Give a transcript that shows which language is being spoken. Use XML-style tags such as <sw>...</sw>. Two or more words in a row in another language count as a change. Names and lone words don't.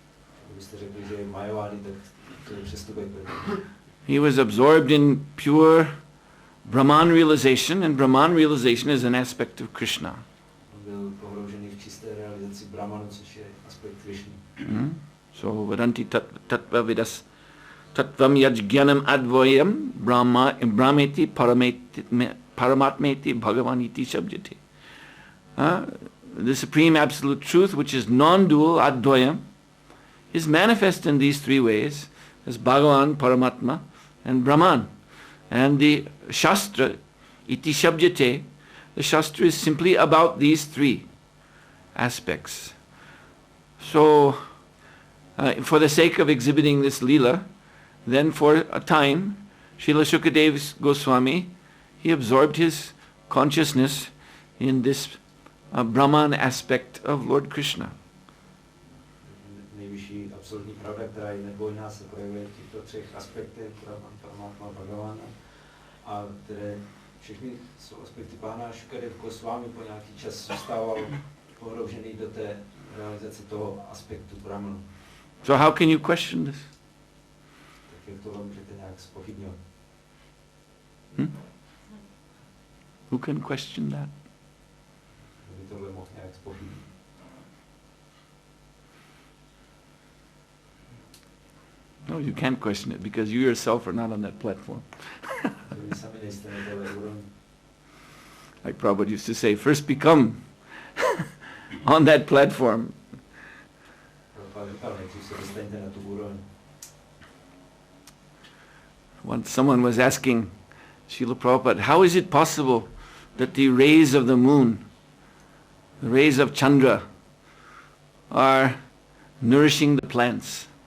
<en>He was absorbed in pure Brahman realization, and Brahman realization is an aspect of Krishna. So,</en> <sa>वदन्ति तत्त्व विदस् तत्त्वं यज्ज्ञानम् अद्वयम् ब्रह्मेति परमात्मेति भगवानिति शब्द्यते.</sa> <en>The supreme absolute truth, which is non-dual, advoyam, is manifest in these three ways as Bhagavan, Paramatma and Brahman. And the Shastra,</en> <sa>इति शब्द्यते,</sa> <en>the Shastra is simply about these three aspects. So, for the sake of exhibiting this Leela, then for a time, Srila Shukadeva Goswami, he absorbed his consciousness in this Brahman aspect of Lord Krishna.</en> <cs>Nejvyšší absolutní pravda, která je nedvojná, se projevuje v těchto třech aspektech, Brahman, Paramatma, Bhagavana, a které všechny jsou aspekty pána Šukadev Goswami po nějaký čas zůstával pohroužený do té realizace toho aspektu Brahmanu.</cs> <en>So how can you question this?</en> <cs>Tak jak tohle můžete nějak zpochybňovat?</cs> <en>Who can question that?</en> <cs>Kdyby tohle mohl nějak zpochybnit.</cs> <en>No, you can't question it because you yourself are not on that platform.</en> <cs>Vy sami nejste na téhle úrovni.</cs> <en>Like Prabhupada used to say, first become on that platform. Once someone was asking Srila Prabhupada, how is it possible that the rays of the moon, the rays of Chandra, are nourishing the plants?</en>